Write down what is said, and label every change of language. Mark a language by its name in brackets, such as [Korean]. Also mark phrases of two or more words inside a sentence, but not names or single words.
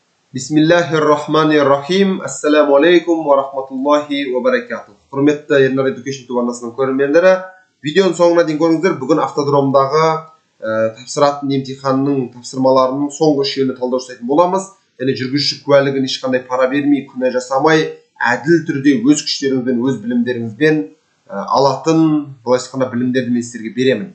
[Arabic] بسم الله الرحمن الرحيم السلام عليكم ورحمة الله وبركاته. [Kazakh] Hürmetli Yerner Education tubanasının көрермендері, видеоның соңына дейін көріңіздер. Бүгін автодромдағы тапсыратын емтиханның тапсырмаларының соңғы үшеуіне талдау жасайтын боламыз. Және жүргізуші куәлігін ешқандай пара бермей, күнә жасамай, әділ түрде өз күштеріңізбен, өз білімдеріңізбен алатын, былай айтқанда білімдерді мен сіздерге беремін.